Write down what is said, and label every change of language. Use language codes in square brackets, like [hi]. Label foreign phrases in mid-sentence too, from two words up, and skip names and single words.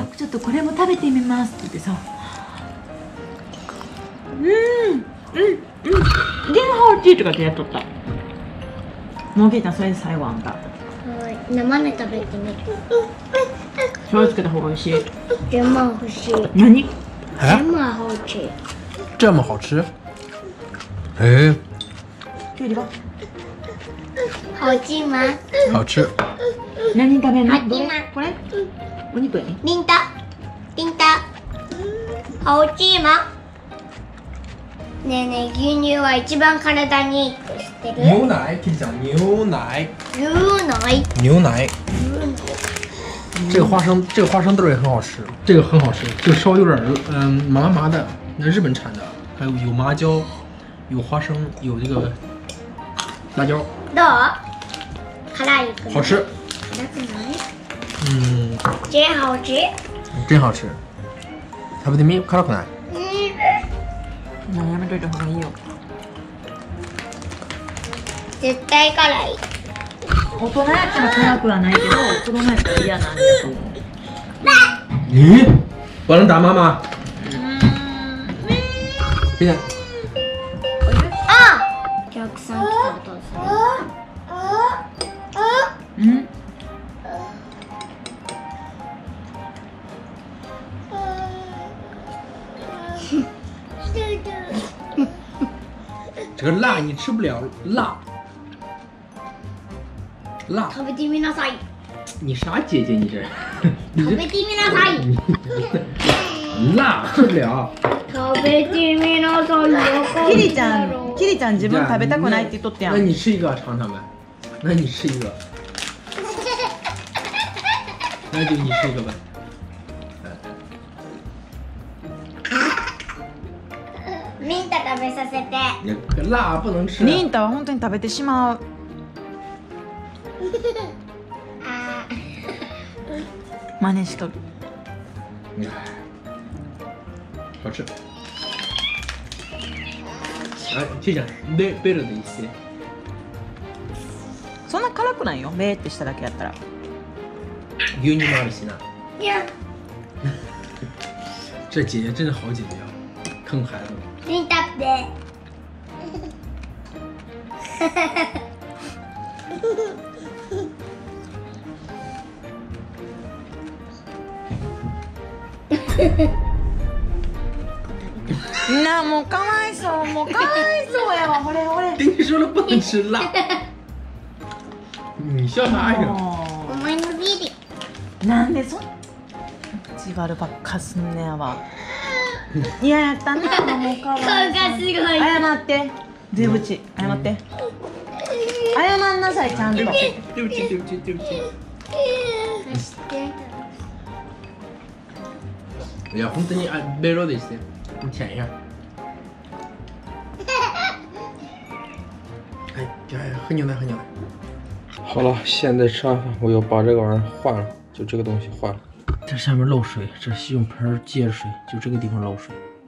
[ja] じゃあちょっとこれも食べてみますって言ってさ、 [zh] チェーハオチー [ja] とかってやっとった。もうケイちゃんそれで最後あんた。生で食べてみて。醤油つけた方が美味しい。 [zh] 这么好吃。 [ja] 何？ [zh] 这么好吃。这么好吃？哎。 [ja] キュウリは？ [zh] 好吃吗？好吃。 [ja] 何食べるの？ [zh] 好吃吗？ [ja] これ？お肉やね。 [zh] 叮当，叮当，好吃吗？ [ja] ねえねえ、牛乳は一番体にいいって知ってる？ [zh] 牛奶，跟你讲牛奶。牛奶。牛奶。这个花生豆也很好吃，这个很好吃，就稍微有点麻麻的，那日本产的，还有麻椒，有花生，有这个辣椒。 [ja] どう？辛い？ [zh] 好吃。 [ja] 辛くない？ [zh] 真好吃。真好吃。 [ja] 食べてみ？辛くない？やめといた方がいいよ。絶対辛い。大人やったら辛くはないけど、子供やったら嫌なんだと思う。 [zh] 我能打妈妈？ 现在 [ja] お客さん来たらどうする？うん。 [zh] 这个辣你吃不了辣，辣。 [ja] 食べてみなさい。 [zh] 你啥姐姐你这？ [ja] 食べてみなさい。 [zh] 辣吃不了。 [ja] 食べてみなさい。キリちゃん自分食べたくないって言っとったや [zh] 那 [ja] ん。 [zh] 你吃一个尝尝呗。那你吃一个。那就你吃一个呗。 [ja] ミンタ食べさせて。 [zh] 辣不能吃。 [ja] ニンタは本当に食べてしまう。真似しとる。 [zh] 好吃。哎，这样背着的一些。 [ja] そんな辛くないよ。ベーってしただけやったら。牛乳もあるしな。いや。 [zh] 这姐姐真是好姐姐啊，坑孩子。 [ja] ミンタって。なあもうかわいそう、もうかわいそうやわ。ほれほれ。 [zh] 跟你说了不能吃辣。你笑啥呀？ [ja] お前のビリ。なんでそん口悪ばっかすんねやわ。嫌やったな、もうかわいそう。顔がすごい。謝って。デブチ、謝って。謝んなさい、ちゃんと。 [zh] 对不起，对不起，对不起，对不起。 [ja] そしていや、本当にベロでして。 [zh] 你舔一下。哎，喝牛奶，喝牛奶。好了，现在吃完饭，我要把这个玩意儿换了，就这个东西换了。这上面漏水，这是用盆接着水，就这个地方漏水。